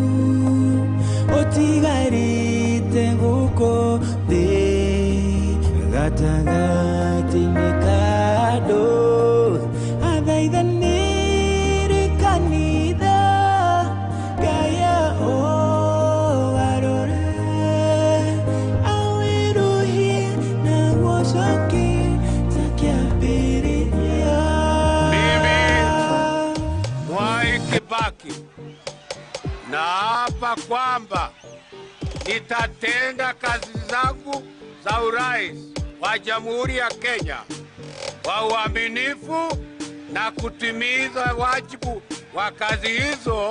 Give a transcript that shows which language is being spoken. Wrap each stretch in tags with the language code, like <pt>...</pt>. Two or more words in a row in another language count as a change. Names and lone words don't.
<ki>ũtigarĩte gũkũ thĩ gatagatĩ-inĩ ka andũ athaithanĩre kanitha Ngai arore awĩruhie na gũcokia ta kĩambĩrĩria</ki> <sw>Mimi Mwai Kibaki naapa kwamba nitatenda kazi zangu za urais wa Jamhuri ya Kenya kwa uaminifu na kutimiza wajibu wa kazi hizo.</sw>